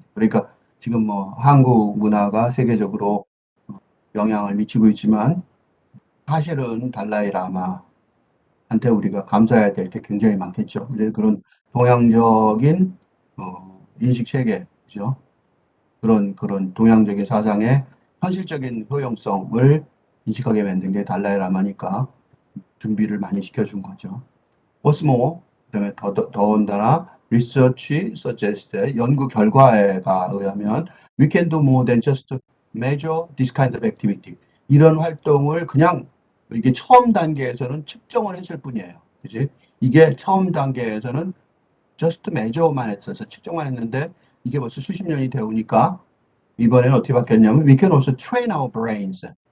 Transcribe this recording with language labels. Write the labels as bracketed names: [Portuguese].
[Korean] 그러니까 지금 뭐 한국 문화가 세계적으로 영향을 미치고 있지만 사실은 달라이 라마한테 우리가 감사해야 될 게 굉장히 많겠죠. 이제 그런 동양적인 인식 체계죠. 그런 동양적인 사상의 현실적인 효용성을 인식하게 만든 게 달라이 라마니까 준비를 많이 시켜준 거죠. [English] What's more, [Korean] 그다음에 더군다나 [English] research suggests [Korean] 연구 결과에 의하면 [English] we can do more than just measure this kind of activity. [Korean] 이런 활동을 그냥 이게 처음 단계에서는 측정을 했을 뿐이에요. 그지? 이게 처음 단계에서는 [English] just measure [Korean] 만 했어서 측정만 했는데 이게 벌써 수십 년이 되오니까 이번에는 어떻게 바뀌었냐면 [English] we can also train our brains.